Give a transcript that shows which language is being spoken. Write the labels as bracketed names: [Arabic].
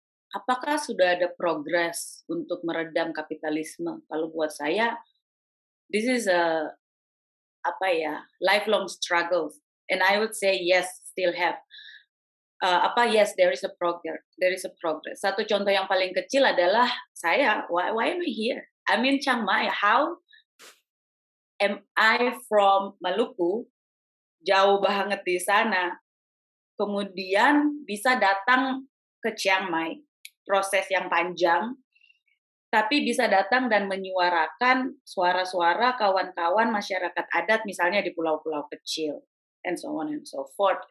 [Indonesian] Apakah sudah ada progres untuk meredam kapitalisme? Kalau buat saya, [English] this is a lifelong struggle, and I would say yes, still have. Yes, there is a progress. There is a progress. [Indonesian] Satu contoh yang paling kecil adalah saya. [English] Why am I here? I'm in Chiang Mai. How am I from Maluku, [Indonesian] jauh banget di sana, kemudian bisa datang ke Chiang Mai, proses yang panjang, tapi bisa datang dan menyuarakan suara-suara kawan-kawan masyarakat adat misalnya di pulau-pulau kecil, [English] and so on and so forth.